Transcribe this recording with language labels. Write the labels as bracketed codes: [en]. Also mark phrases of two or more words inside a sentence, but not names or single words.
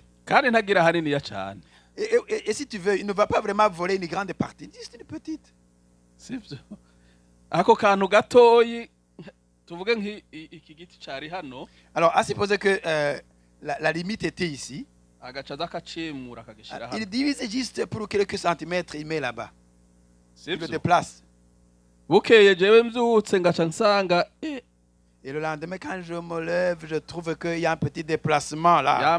[rn] Kandi ntagira haniniya cyane. [fr] Et si tu veux, il ne va pas vraiment voler une grande partie, juste une petite. [rn] Sivyo? Ako kantu gatoyi tuvuge nk'iki giti cari hano. [fr] Alors, à supposer que la limite était ici. Il divise juste pour quelques centimètres, il met là-bas. Il le déplace. Et le lendemain, quand je me lève, je trouve qu'il y a un petit déplacement là.